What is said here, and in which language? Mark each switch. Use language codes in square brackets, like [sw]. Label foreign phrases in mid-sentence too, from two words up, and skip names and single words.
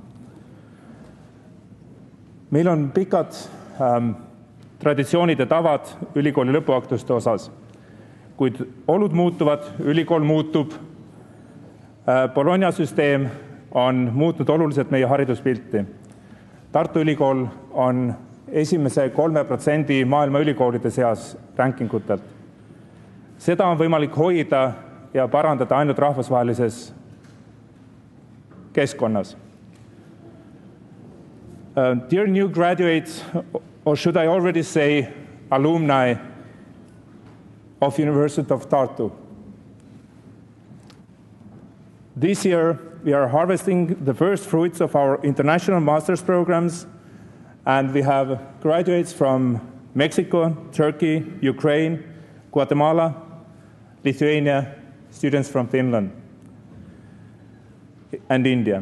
[et] Meil on pikad traditsioonid ja tavad ülikooli lõpuaktuste osas, kuid olud muutuvad, ülikool muutub, Bologna süsteem on muutnud oluliselt meie hariduspilti. Tartu Ülikool on esimese 3% maailma ülikoolide seas rankingutelt. Seda on võimalik hoida ja parandada ainult rahvusvahelises keskkonnas. [en] Dear new graduates, or should I already say alumni of University of Tartu. This year, we are harvesting the first fruits of our international master's programs, and we have graduates from Mexico, Turkey, Ukraine, Guatemala, Lithuania, students from Finland, and India.